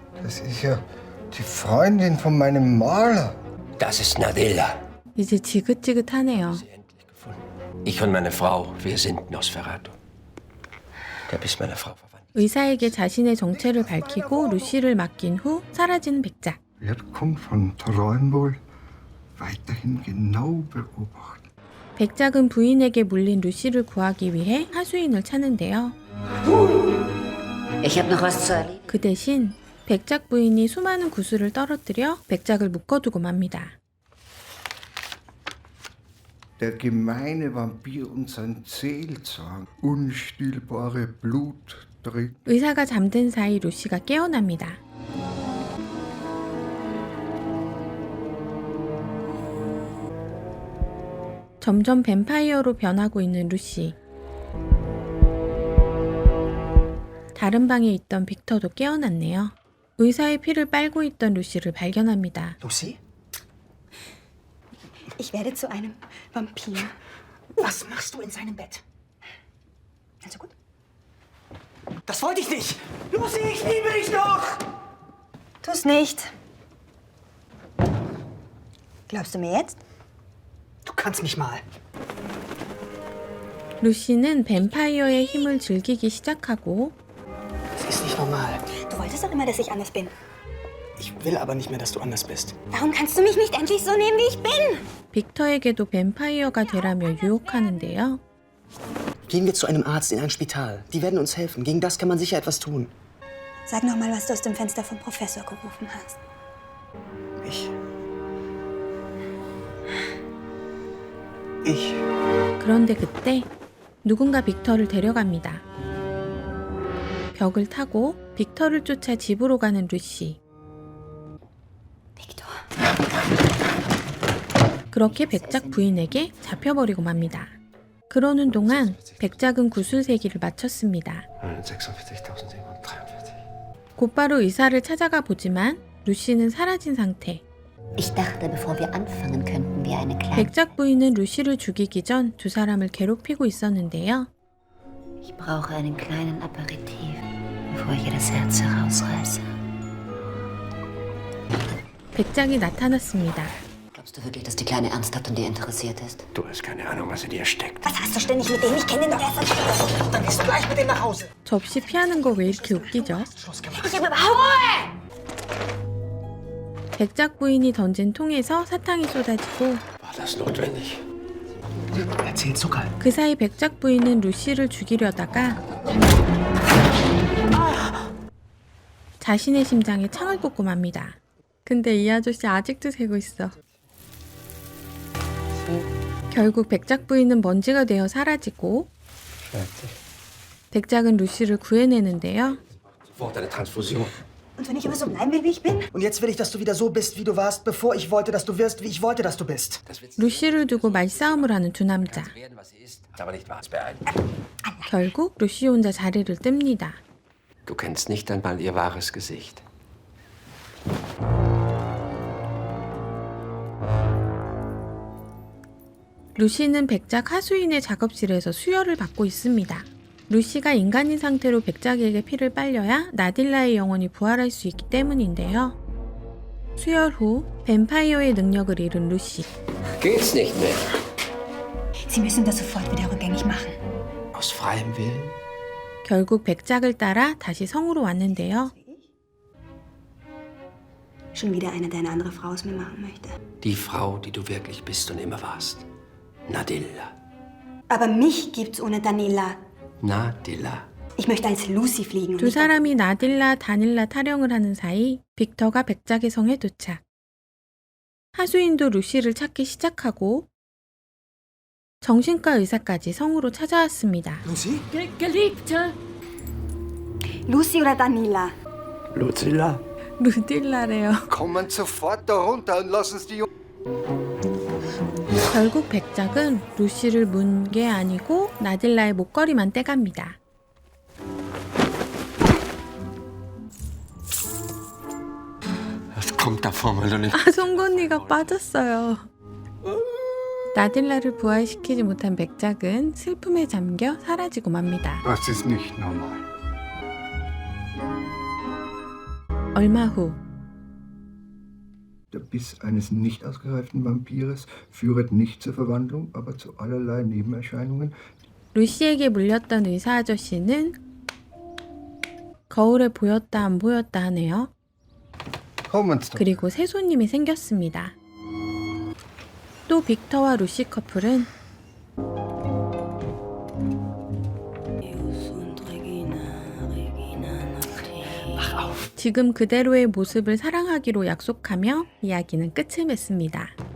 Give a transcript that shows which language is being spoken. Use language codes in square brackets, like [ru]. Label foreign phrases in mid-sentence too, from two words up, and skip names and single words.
[de] Das ist ja die Freundin von meinem Maler. Das ist Nadilla. [ko] 이제 지긋지긋하네요. [de] Sie endlich gefunden. Ich und meine Frau, wir sind Nosferatu. Der bist meine Frau verwandt. [ko] 의사에게 자신의 정체를 밝히고 루시를 맡긴 후 사라지는 백작. [de] Wirkung von Träumwohl weiterhin genau beobachten. [ko] 백작은 부인에게 물린 루시를 구하기 위해 하수인을 찾는데요. [de] Ich habe noch was zu erledigen. [ko] 그 대신 백작 부인이 수많은 구슬을 떨어뜨려 백작을 묶어두고 맙니다. [de] Der gemeine Vampir und sein Seelzahn, unstillbare Blutdrick. [ko] 의사가 잠든 사이 루시가 깨어납니다. 점점 뱀파이어로 변하고 있는 루시. 다른 방에 있던 빅터도 깨어났네요. 의사의 피를 빨고 있던 루시를 발견합니다. [de] Lucy? Ich werde zu einem Vampir. Was machst du in seinem Bett? Also gut. Das wollte ich nicht! Lucy, ich liebe dich doch! Tu's nicht. Glaubst du mir jetzt? Du kannst mich mal. [ko] 루시는 뱀파이어의 힘을 즐기기 시작하고 [de] Das ist nicht normal. Du wolltest doch immer, dass ich anders bin. Ich will aber nicht mehr, dass du anders bist. Warum kannst du mich nicht endlich so nehmen, wie ich bin? [ko] 빅터에게도 뱀파이어가 되라며 유혹하는데요. [de] Gehen wir zu einem Arzt in ein Spital. Die werden uns helfen. Gegen das kann man sicher etwas tun. Sag noch mal, was du aus dem Fenster vom Professor gerufen hast. Ich. [ko] 그런데 그때 누군가 빅터를 데려갑니다. 벽을 타고 빅터를 쫓아 집으로 가는 루시. Victor. 그렇게 백작 부인에게 잡혀버리고 맙니다. 그러는 동안 백작은 구슬세기를 마쳤습니다. 146.743. 곧바로 의사를 찾아가 보지만 루시는 사라진 상태. [de] Ich dachte, bevor wir anfangen, könnten wir eine kleine... [ko] 백작 부인은 루시를 죽이기 전 두 사람을 괴롭히고 있었는데요. [de] Ich brauche einen kleinen Aperitif, bevor ich ihr das Herz herausreiße. [ko] 백작이 나타났습니다. [de] Glaubst du wirklich, dass die Kleine ernsthaft an dir interessiert ist? Du hast keine Ahnung, was in dir steckt. Was hast du ständig mit dem? Ich kenne den doch erst seit Stunden. Dann gehst du gleich mit dem nach Hause. [ko] 접시 피하는 거 왜 이렇게 웃기죠? [de] Schluss gemacht. Ich habe überhaupt... [ko] 백작 부인이 던진 통에서 사탕이 쏟아지고 [de] War das notwendig? Erzähl Zucker. [ko] 그 사이 백작 부인은 루시를 죽이려다가 자신의 심장에 창을 꽂고 맙니다. 근데 이 아저씨 아직도 새고 있어. 결국 백작 부인은 먼지가 되어 사라지고 백작은 루시를 구해내는데요. [de] Sofort eine Transfusion. Und wenn ich immer so bleiben will, wie ich bin? Und jetzt will ich, dass du wieder so bist, wie du warst, bevor ich wollte, dass du wirst, wie ich wollte, dass du bist. [ko] 루시를 두고 말싸움을 하는 두 남자. [de] Werden, was sie ist, aber nicht wahr. Beeilen. [ko] 결국 루시 혼자 자리를 뜹니다. [de] Du kennst nicht einmal ihr wahres Gesicht. [ko] 루시는 백작 하수인의 작업실에서 수혈을 받고 있습니다. 루시가 인간인 상태로 백작에게 피를 빨려야 나딜라의 영혼이 부활할 수 있기 때문인데요. 수혈 후 뱀파이어의 능력을 잃은 루시. [de] Geht's nicht mehr. Sie müssen das sofort wieder rückgängig machen. Aus freiem Willen? [ko] 결국 백작을 따라 다시 성으로 왔는데요. [de] Schon wieder eine, der eine andere Frau aus mir machen möchte. Die Frau, die du wirklich bist und immer warst. Nadilla. Aber mich gibt's ohne Daniela. Nadilla. Ich möchte als Lucy fliegen. und [ko] 두 [de] nicht als- [ko] 사람이 나딜라, 다닐라 타령을 하는 사이 빅터가 백작의 성에 도착. 하수인도 루시를 찾기 시작하고 정신과 의사까지 성으로 찾아왔습니다. [de] Lucy? Geliebte, Lucy oder Daniela? Lucilla. [ko] 루딜라래요. [de] Kommen sofort da runter und lassen Sie die... [ko] 결국 백작은 루시를 문 게 아니고 나딜라의 목걸이만 떼갑니다. [de] Was kommt da vor, weil du nicht... [ko] 아, 송곳니가 빠졌어요. 나딜라를 부활시키지 못한 백작은 슬픔에 잠겨 사라지고 맙니다. [de] Das ist nicht normal. [ko] 얼마 후 [de] Der Biss eines nicht ausgereiften Vampires führet nicht zur Verwandlung, aber zu allerlei Nebenerscheinungen. [ko] 루시에게 물렸던 의사 아저씨는 거울에 보였다 안 보였다 하네요. [de] Kommen Sie doch. [ko] 그리고 새 손님이 생겼습니다. 또 빅터와 루시 커플은 지금 그대로의 모습을 사랑하기로 약속하며 이야기는 끝을 맺습니다.